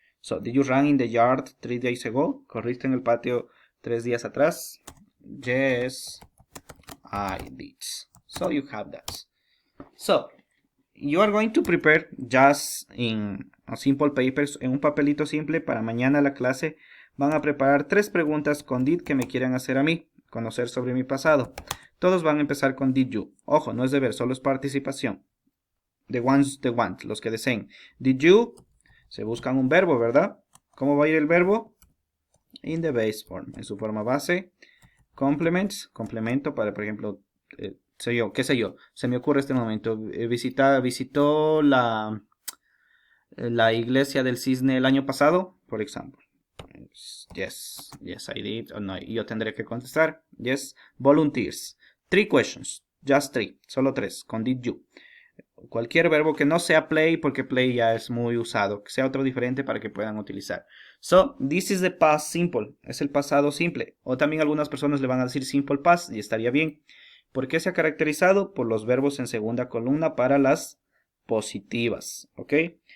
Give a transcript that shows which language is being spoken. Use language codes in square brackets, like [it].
[en] So, did you run in the yard 3 days ago? [es] ¿Corriste en el patio 3 días atrás? [en] Yes, I did. So, you have that. So, you are going to prepare just in a simple papers, [es] en un papelito simple para mañana la clase. Van a preparar 3 preguntas con did que me quieran hacer a mí, conocer sobre mi pasado. Todos van a empezar con did you. Ojo, no es deber, solo es participación. [en] The ones they want, [es] los que deseen. Did you, se buscan un verbo, ¿verdad? ¿Cómo va a ir el verbo? [en] In the base form, [es] en su forma base. Complements, complemento para, por ejemplo, qué sé yo, se me ocurre este momento. Visitó la iglesia del cisne el año pasado, por ejemplo. [en] Yes, I did. [es] O no, yo tendré que contestar. [en] Yes, volunteers. 3 questions, just 3, solo 3, con did you. [es] Cualquier verbo que no sea play, porque play ya es muy usado, que sea otro diferente para que puedan utilizar. So, this is the past simple, es el pasado simple. O también algunas personas le van a decir simple past y estaría bien. ¿Por qué se ha caracterizado? Por los verbos en segunda columna para las positivas, ¿ok?